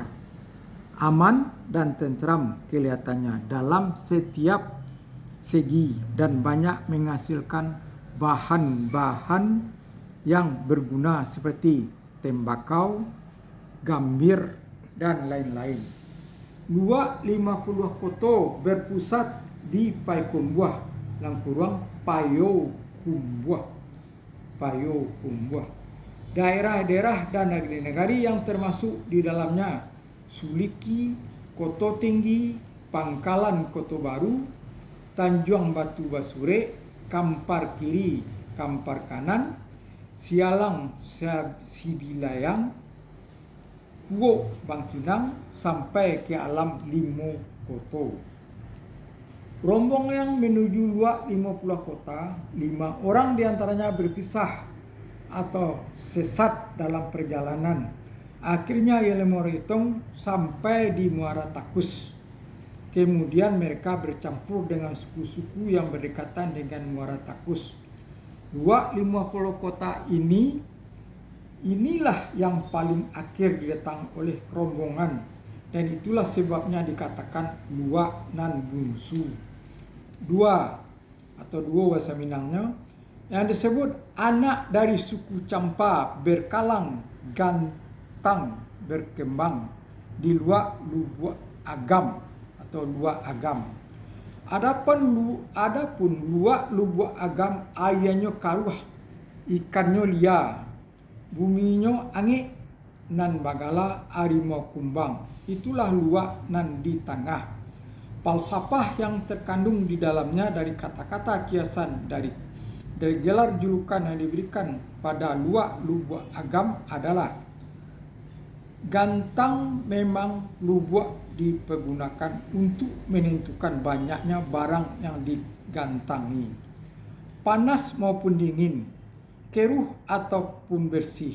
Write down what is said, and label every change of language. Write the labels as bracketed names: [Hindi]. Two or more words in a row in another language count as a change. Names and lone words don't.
[Indonesian] Aman dan tentram kelihatannya dalam setiap segi dan banyak menghasilkan bahan-bahan yang berguna seperti tembakau, gambir, dan lain-lain. Luak 50 koto berpusat di Payakumbuh, Payo Kumbuh. Daerah-daerah dan negeri-negeri yang termasuk di dalamnya: Suliki, Koto Tinggi, Pangkalan Koto Baru, Tanjung Batu Basure, Kampar Kiri, Kampar Kanan, Sialang Sibilayang, Kuok Bangkinang, sampai ke Alam Limo Koto. Rombongan menuju luak 50 kota, 5 orang diantaranya berpisah atau sesat dalam perjalanan. Akhirnya Yelemoritung sampai di Muara Takus. Kemudian mereka bercampur dengan suku-suku yang berdekatan dengan Muara Takus. Luak 50 kota inilah yang paling akhir didatangi oleh rombongan, dan itulah sebabnya dikatakan luak [Minangkabau] nan bungsu. [Indonesian] 2 bahasa Minangnya, yang disebut anak dari suku Campa berkalang gantang berkembang di luak Lubuk Agam atau luak Agam. Adapun luak Lubuk Agam [Minangkabau] airnya karuh, ikannya liar, buminya angik, nan bagala harimau kumbang. [Indonesian] Itulah luak [Minangkabau] nan di tengah. [Indonesian] Falsafah yang terkandung di dalamnya dari kata-kata kiasan dari gelar julukan yang diberikan pada luak Lubuk Agam adalah: gantang memang lubuk dipergunakan untuk menentukan banyaknya barang yang digantangi, panas maupun dingin, keruh ataupun bersih.